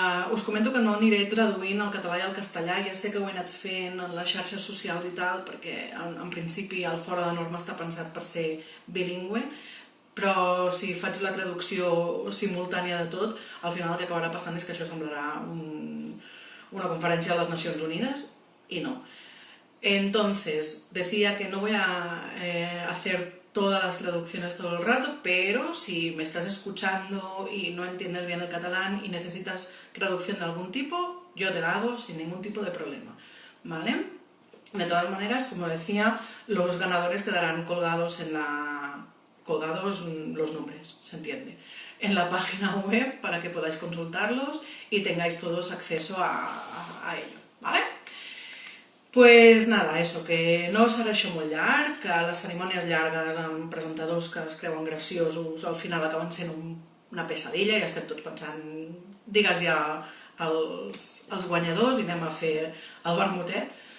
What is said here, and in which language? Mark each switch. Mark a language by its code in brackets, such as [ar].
[ca] Us comento que no aniré traduint el català i el castellà, ja sé que ho he anat fent en les xarxes socials i tal, perquè en principi el Fora de Norma està pensat per ser bilingüe, però si faig la traducció simultània de tot, al final el que acabarà passant és que això semblarà una conferència de les Nacions Unides, [es] y no. Entonces, decía que no voy a hacer todas las traducciones todo el rato, pero si me estás escuchando y no entiendes bien el catalán y necesitas traducción de algún tipo, yo te la hago sin ningún tipo de problema, ¿vale? De todas maneras, como decía, los ganadores quedarán colgados los nombres, se entiende, en la página web para que podáis consultarlos y tengáis todos acceso a ello, ¿vale? Pues nada, eso, [ca] que no serà això molt llarg, que les cerimònies llargues amb presentadors que es creuen graciosos al final acaben sent una pesadilla i estem tots pensant, digues ja els guanyadors i anem a fer el vermutet.